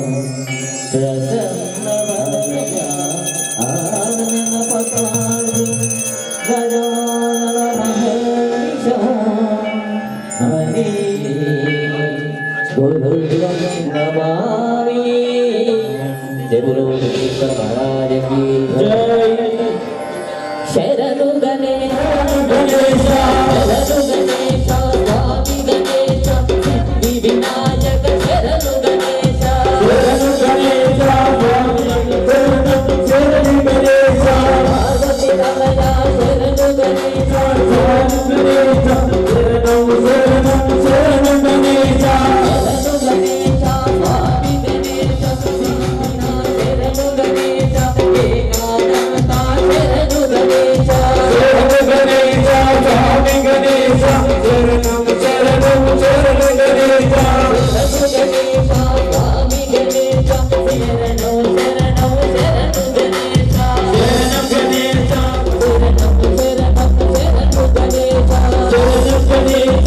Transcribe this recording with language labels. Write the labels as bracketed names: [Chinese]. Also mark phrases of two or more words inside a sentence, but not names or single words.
[Sanskrit] प्रसन्नवदना आननपकार्यं गदानमहर्निशं हरे गुरुं नमामि [Hindi] जय बोलो कृष्ण महाराज की [Telugu] జై [Kannada] ಶರಣು ಗಣೇಶ [Telugu] గణేశ [Kannada] ಶರಣು ಗಣೇಶ ಸ್ವಾಮಿ ಗಣೇಶ ಸಿದ್ಧಿ ವಿನಾಯಕ ಶರಣು ಗಣೇಶ [Telugu] శరణు గణేశ శరణు గణేశ [Kannada] ಪಾರ್ವತೀ ರಮಯಾ ಶರಣು ಗಣೇಶ [Telugu] శరణు గణేశ శరణు శరణు గణేశ [Kannada] ಶರಣು ಗಣೇಶ ಸ್ವಾಮಿ ಗಣೇಶ ಸಿದ್ಧಿ ವಿನಾಯಕ ಶರಣು ಗಣೇಶ ಏಕಾನಂತ ಶರಣು ಗಣೇಶ एकानंता शरणु गणेश [Telugu] శరణు గణేశ స్వామి గణేశ శరణం శరణం శరణు గణేశ [Kannada] ಶರಣು ಗಣೇಶ ಸ್ವಾಮಿ ಗಣೇಶ ಶರಣು ಶರಣು ಶರಣು ಗಣೇಶ [Telugu] శరణం గణేశ [Kannada] ಶರಣು ಗಣೇಶ